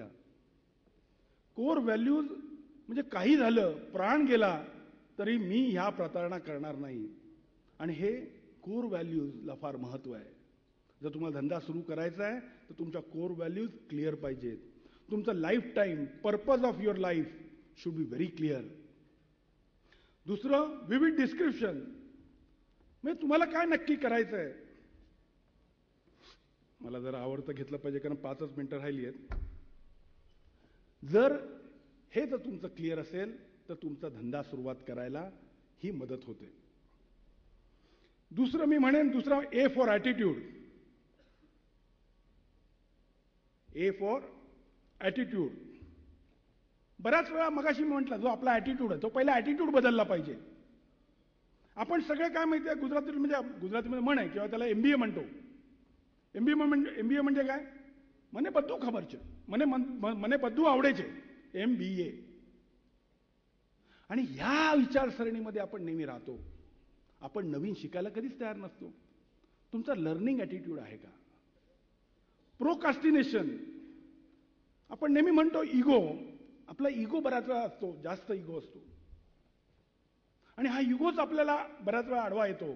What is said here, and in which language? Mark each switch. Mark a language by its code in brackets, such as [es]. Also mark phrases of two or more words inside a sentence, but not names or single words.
[en] core values [mr] म्हणजे काही झालं, प्राण गेला तरी मी ह्या प्रतारणा करणार नाही. आणि हे [en] core valuesला [mr] फार महत्त्व आहे. जर तुम्हाला धंदा सुरू करायचा आहे तर तुमच्या [en] core values [mr] क्लिअर पाहिजेत. [en] तुमचं life time purpose of your life should be very clear. [mr] दुसरं, [en] vivid description. [mr] म्हणजे तुम्हाला काय नक्की करायचं आहे. मला जरा आवडतं घेतलं पाहिजे कारण 5च मिनिटं राहिली आहेत. जर तुमचं क्लिअर असेल तर तुमचा धंदा सुरुवात करायला ही मदत होते. दुसरं मी म्हणेन, [en] A for attitude. A for attitude. [mr] बऱ्याच वेळा मगाशी मी म्हटलं, जो आपला ॲटिट्यूड आहे तो पहिला ॲटिट्यूड बदलला पाहिजे. आपण सगळे काय माहिती आहे, गुजरातीमध्ये म्हण आहे किंवा त्याला MBA म्हणतो. MBA म्हणजे काय? [gu] મને બધું ખબર છે, મને બધું આવડે છે, [mr] MBA. आणि ह्या विचारसरणीमध्ये आपण नेहमी राहतो. आपण नवीन शिकायला कधीच तयार नसतो. तुमचा [en] learning attitude [mr] आहे का? प्रोकास्टिनेशन. आपण नेहमी म्हणतो इगो. आपला इगो बऱ्याच वेळा असतो, जास्त इगो असतो. आणि हा इगोच आपल्याला बऱ्याच वेळा आडवा येतो.